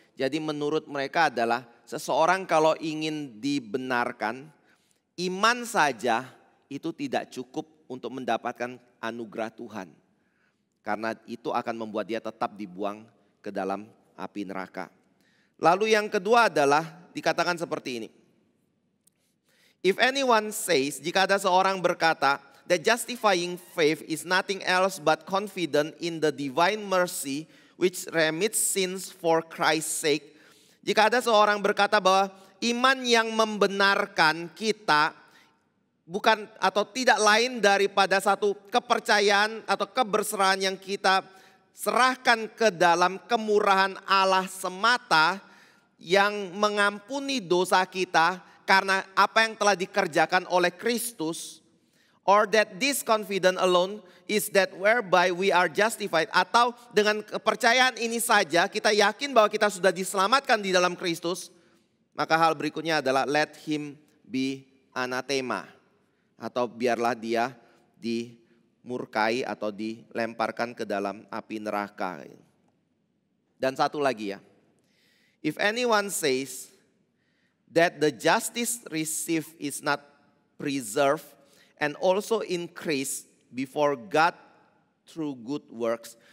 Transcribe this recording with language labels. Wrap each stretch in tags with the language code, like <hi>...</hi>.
<id>Jadi menurut mereka adalah seseorang kalau ingin dibenarkan, iman saja itu tidak cukup untuk mendapatkan anugerah Tuhan. Karena itu akan membuat dia tetap dibuang ke dalam api neraka. Lalu yang kedua adalah dikatakan seperti ini.</id> <en>If anyone says,</en> <id>jika ada seorang berkata,</id> <en>that justifying faith is nothing else but confident in the divine mercy which remits sins for Christ's sake.</en> <id>Jika ada seorang berkata bahwa iman yang membenarkan kita bukan atau tidak lain daripada satu kepercayaan atau keberserahan yang kita serahkan ke dalam kemurahan Allah semata yang mengampuni dosa kita karena apa yang telah dikerjakan oleh Kristus,</id> <en>or that this confidence alone is that whereby we are justified,</en> <id>atau dengan kepercayaan ini saja kita yakin bahwa kita sudah diselamatkan di dalam Kristus, maka hal berikutnya adalah</id> <en>let him be anathema,</en> <id>atau biarlah dia dimurkai atau dilemparkan ke dalam api neraka. Dan satu lagi ya,</id> <en>if anyone says that the justice received is not preserved and also increased before God through good works.</en>